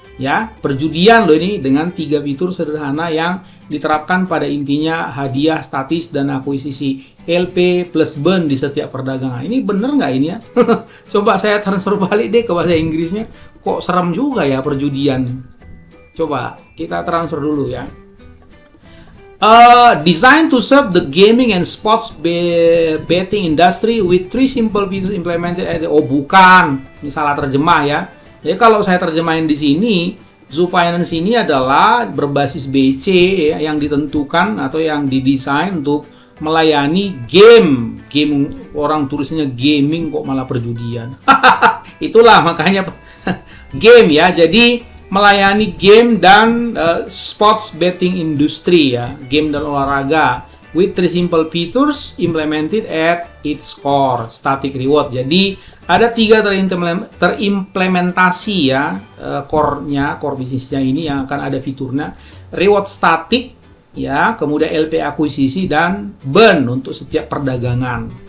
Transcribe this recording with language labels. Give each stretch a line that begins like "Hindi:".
Indonesian: Ya, perjudian loh ini dengan 3 fitur sederhana yang diterapkan pada intinya hadiah, statis, dan akuisisi LP plus burn di setiap perdagangan. Ini bener nggak ini ya? Coba saya transfer balik deh ke bahasa Inggrisnya. Kok serem juga ya perjudian. Coba kita transfer dulu ya.
English: Designed to serve the gaming and sports betting industry with 3 simple features implemented.
Indonesian: Oh bukan, ini salah terjemah ya. Jadi kalau saya terjemahin di sini, Zoo Finance ini adalah berbasis BC ya, yang ditentukan atau yang didesain untuk melayani game. Orang tulisnya gaming kok malah perjudian. Itulah makanya game ya. Jadi melayani game dan
English: sports betting industry
Indonesian: ya, game dan olahraga
English: with 3 simple features implemented at its core, static reward.
Indonesian: Jadi ada 3 terimplementasi ya, core bisnisnya ini yang akan ada fiturnya reward static ya, kemudian LP akuisisi dan burn untuk setiap perdagangan.